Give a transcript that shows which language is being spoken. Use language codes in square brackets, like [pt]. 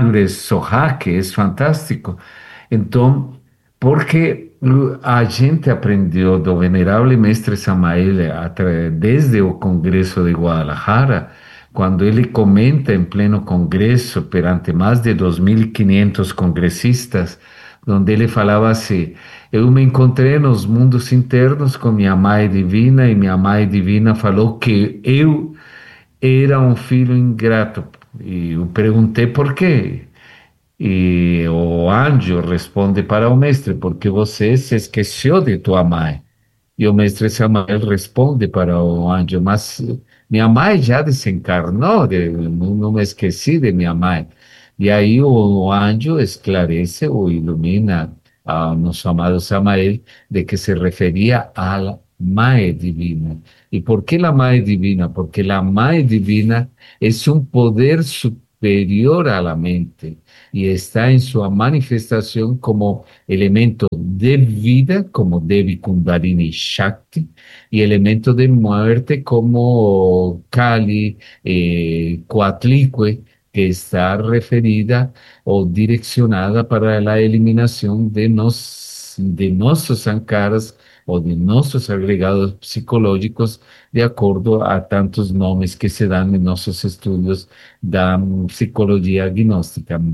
[es] Ture Soha, que es fantástico. Entonces, porque [pt] a gente [es] aprendió del venerable Mestre Samael desde el Congreso de Guadalajara, cuando él comenta en pleno Congreso, [pt] perante [es] más de 2.500 congresistas, donde él [pt] falaba [es] así: yo me encontré en los mundos internos con mi Mãe Divina y mi Mãe Divina [pt] falou [es] que yo era un [pt] filho [es] ingrato. Y yo pregunté por qué. [pt] Y o anjo responde para o mestre: porque você se esqueceu de tua mãe. Y o mestre Samael responde para o anjo: mas [es] mi [pt] mãe já desencarnou, não me esqueci de mi mãe. E aí o anjo esclarece ou ilumina a nosso amado Samael de que se referia à Mãe Divina. E por que a Mãe Divina? Porque a Mãe Divina é um poder superior [es] superior a la mente y está en su manifestación como elemento de vida, como Devi Kundalini Shakti, y elemento de muerte como Kali, Coatlicue, que está referida o direccionada para la eliminación de nuestros sankharas o de nuestros agregados psicológicos, de acuerdo a tantos nombres que se dan en nuestros estudios de psicología gnóstica.